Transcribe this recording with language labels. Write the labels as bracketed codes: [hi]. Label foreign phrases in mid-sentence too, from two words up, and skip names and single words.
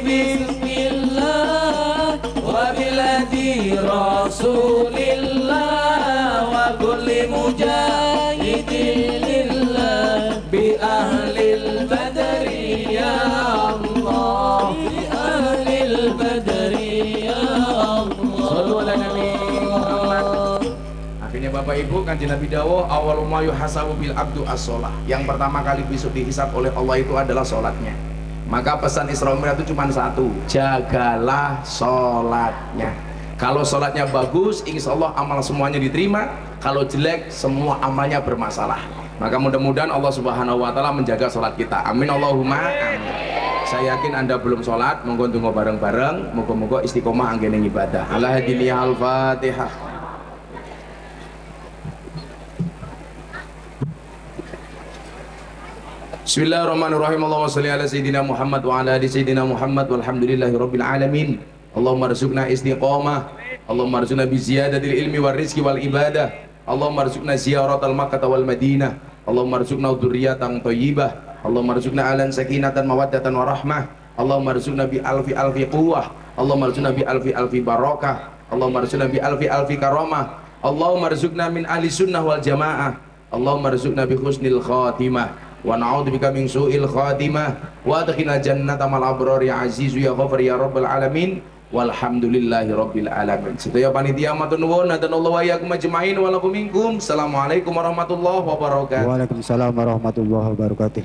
[ar] بسم الله وبلادي رسول الله وكل مجاهدين لله بأهل البدر يا الله بأهل البدر يا صلوا على النبي محمد. Allah. [id] Akhirnya Bapak Ibu, [jv] Kanjeng Nabi dawuh [ar] أول ما يحاسب بالعبد الصلاة. [id] Yang pertama kali besok dihisab oleh Allah itu adalah sholatnya. Maka pesan Isra Mi'raj itu cuma satu, jagalah sholatnya. Kalau sholatnya bagus, [ar] إن شاء الله [id] amal semuanya diterima. Kalau jelek, semua amalnya bermasalah. Maka mudah-mudahan [ar] الله سبحانه وتعالى [id] menjaga sholat kita. [ar] آمين اللهم آمين. [id] Saya yakin Anda belum sholat, [jv] monggo tunggu bareng-bareng. Moga-moga istiqomah anggene ibadah. [ar] إلى هذه النية الفاتحة. Bismillahirrahmanirrahim. اللهم صل على سيدنا محمد وعلى آل سيدنا محمد والحمد لله رب العالمين. اللهم ارزقنا الاستقامة اللهم ارزقنا بزيادة العلم والرزق والعبادة اللهم ارزقنا زيارة مكة والمدينة اللهم ارزقنا ذرية طيبة اللهم ارزقنا علنا سكينة ومودة ورحمة اللهم ارزقنا بألف ألف قوة اللهم ارزقنا بألف ألف بركة اللهم ارزقنا بألف ألف كرامة اللهم ارزقنا من أهل السنة والجماعة اللهم ارزقنا بحسن الخاتمة ونعوذ بك من سوء الخاتمة وأدخلنا جنة مع الأبرار يا عزيز يا غفار يا رب العالمين. والحمد لله رب العالمين. [jv] Sedaya panitia matur nuwun, [ar] هدانا الله وإياكم أجمعين ولكم منكم. السلام عليكم ورحمة الله وبركاته. وعليكم السلام ورحمة الله وبركاته.